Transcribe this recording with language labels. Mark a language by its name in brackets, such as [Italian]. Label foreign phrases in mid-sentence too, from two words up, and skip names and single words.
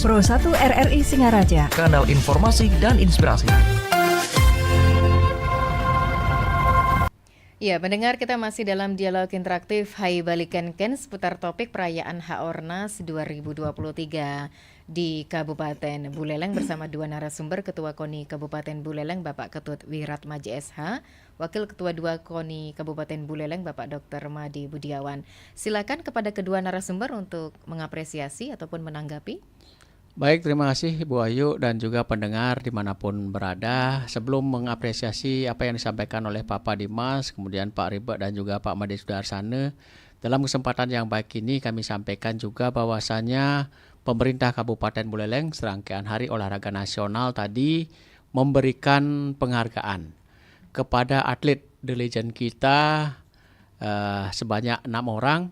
[Indonesian] Pro 1 RRI Singaraja, kanal informasi dan inspirasi. Ya, pendengar, kita masih dalam dialog interaktif Hai Balikan Ken seputar topik perayaan HORNAS 2023 di Kabupaten Buleleng bersama dua narasumber, Ketua KONI Kabupaten Buleleng Bapak Ketut Wiratmaji SH, Wakil Ketua 2 KONI Kabupaten Buleleng Bapak Dr. Madi Budiawan. Silakan kepada kedua narasumber untuk mengapresiasi ataupun menanggapi. Baik, terima kasih Bu Ayu dan juga pendengar dimanapun berada. Sebelum mengapresiasi apa yang disampaikan oleh Pak Dimas, kemudian Pak Riba dan juga Pak Made Sudarsana, dalam kesempatan yang baik ini kami sampaikan juga bahwasanya pemerintah Kabupaten Buleleng serangkaian Hari Olahraga Nasional tadi memberikan penghargaan kepada atlet The Legend kita sebanyak 6 orang.